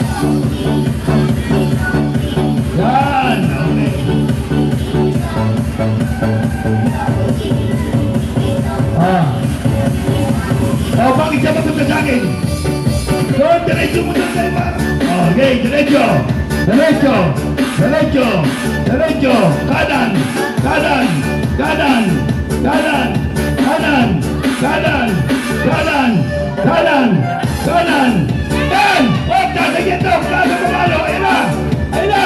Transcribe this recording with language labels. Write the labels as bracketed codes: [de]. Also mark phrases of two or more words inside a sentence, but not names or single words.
[tl] Yan! Okay. Oh, bakit siya mapunta sa akin? Doon, diretso mo doon, Daiba. Okay, derecho. Derecho. Derecho. Derecho. Kanan. Kanan. Kanan. Kanan. Kanan. Kanan. Kanan. Kanan. Kanan. Yan! Huwag sasagyan to! Kaso pamalo! Ayan na! Ayan na!